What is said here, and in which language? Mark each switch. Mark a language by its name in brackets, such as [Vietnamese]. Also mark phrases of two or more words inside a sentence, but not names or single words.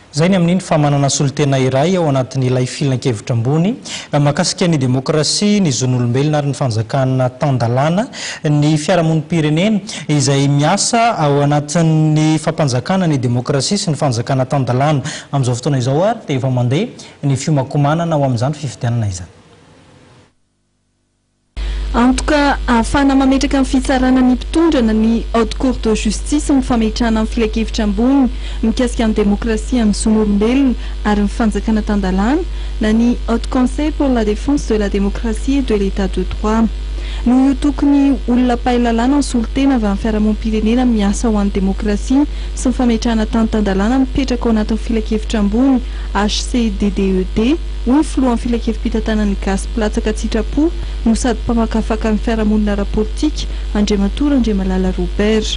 [Malagasy] Zay ny amin'iny famanana solitena iray ao anatin'ilay filan-kevitra ambony mahakasika ny demokrasia, ny zon'olombelona ary ny fanjakana tandalana ny fiarahamonim-pirenena izay miasa ao anatin'ny fampanjakana ny demokrasia sy ny fanjakana tandalana amin'izao fotoana izao ary dia efa mandeha ny fiomakomanana ao amin'izany fifidianana izany. [French] En tout cas, [Malagasy] afana mametraka amin'ny fitsarana ny mpitondrana ny [French] haute cour de justice [Malagasy] mifametrahana amin'ny filakevitra ambony mikasika ny demokrasia amin'ny zon'olombelona ary ny fanjakana tandalana na ny [French] haute conseil pour la défense de la démocratie et de l'état de droit. [Malagasy] No io tokony olona pahalalana ny solitena avy amin'ny fiarahamonim-pirenena miasa ho an'ny demokrasia sy ny fametrahana tany-tandalana mipetraka ao anatin'ny filakevitra ambony HCDDED hoy ny filohan'ny filakevim-pitantanan'ny gasy Polatsaka Tsitrapo no sady mpamakafaka ny fiarahamonina ara-politika Andriamatora Andriamalala Robert.